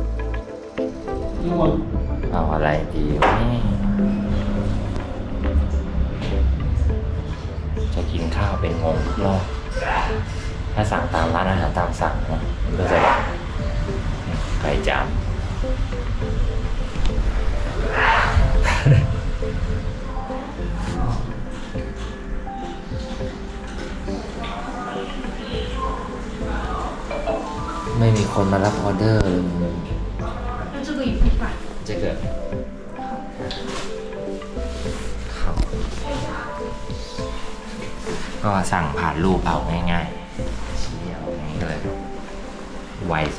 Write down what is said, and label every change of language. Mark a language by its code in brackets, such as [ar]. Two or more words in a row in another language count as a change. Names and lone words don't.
[th] เอาอะไรดีวะนี่จะกินข้าวเป็นงงทุกรอบถ้าสั่งตามร้านอาหารตามสั่งนะมันก็จะแบบไก่จาม ไม่มีคนมารับออเดอร์เลย [zh] 这个也不快 [th] 这个ก็สั่งผ่านรูปเอาง่ายๆชี้เอาอย่างนี้เลยไวสุด